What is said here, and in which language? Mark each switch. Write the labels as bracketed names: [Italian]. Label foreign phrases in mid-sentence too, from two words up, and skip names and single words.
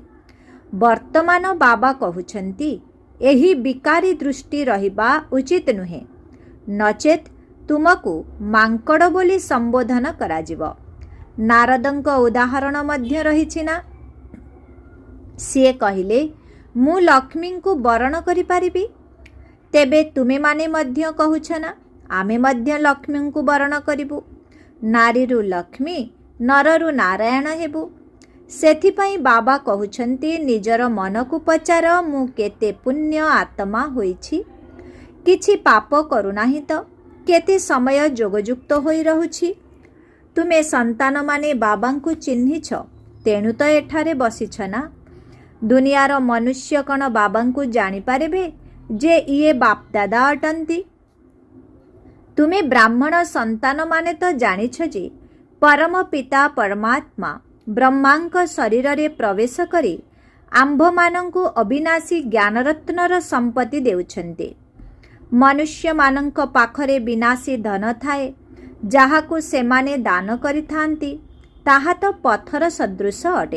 [Odia] ବର୍ତ୍ତମାନ ବାବା କହୁଛନ୍ତି ଏହି ବିକାରୀ ଦୃଷ୍ଟି ରହିବା ଉଚିତ ନୁହେଁ, ନଚେତ ତୁମକୁ ମାଙ୍କଡ଼ ବୋଲି ସମ୍ବୋଧନ କରାଯିବ। ନାରଦଙ୍କ ଉଦାହରଣ ମଧ୍ୟ ରହିଛି ନା। ସିଏ କହିଲେ ମୁଁ ଲକ୍ଷ୍ମୀ କୁ ବରଣ କରି ପାରିବି। ତେବେ ତୁମେ ମାନେ ମଧ୍ୟ କହୁଛ ନା ଆମେ ମଧ୍ୟ ଲକ୍ଷ୍ମୀ କୁ ବରଣ କରିବୁ। ନାରୀରୁ ଲକ୍ଷ୍ମୀ ନରରୁ ନାରାୟଣ ହେବୁ। ସେଥିପାଇଁ ବାବା କହୁଛନ୍ତି ନିଜର ମନ କୁ ପଚାର ମୁଁ କେତେ ପୁଣ୍ୟ ଆତ୍ମା ହୋଇଛି, କିଛି ପାପ କରୁନାହିଁ ତ, କେତେ ସମୟ ଯୋଗଯୁକ୍ତ ହୋଇ ରହୁଛି। ତୁମେ ସନ୍ତାନ ମାନେ ବାବାଙ୍କୁ ଚିହ୍ନିଛ, ତେଣୁ ତ ଏଠାରେ ବସିଛ ନା। ଦୁନିଆର ମନୁଷ୍ୟ କଣ ବାବାଙ୍କୁ ଜାଣି ପାରିବେ ଯେ ଏଇ ବାପ ଦାଦା ଅଟନ୍ତି। ତୁମେ ବ୍ରାହ୍ମଣ ସନ୍ତାନ ମାନେ ତ ଜାଣିଛ ଯେ ପରମ ପିତା ପରମାତ୍ମା ବ୍ରହ୍ମାଙ୍କ ଶରୀର ରେ ପ୍ରବେଶ କରି ଆମ୍ଭ ମାନଙ୍କୁ ଅବିନାଶୀ ଜ୍ଞାନରତ୍ନର ସମ୍ପତ୍ତି ଦେଉଛନ୍ତି। ମନୁଷ୍ୟ ମାନଙ୍କ ପାଖରେ ବିନାଶୀ ଧନ ଥାଏ ଯାହାକୁ ସେମାନେ ଦାନ କରିଥାନ୍ତି, ତାହା ତ ପଥର ସଦୃଶ ଅଟେ।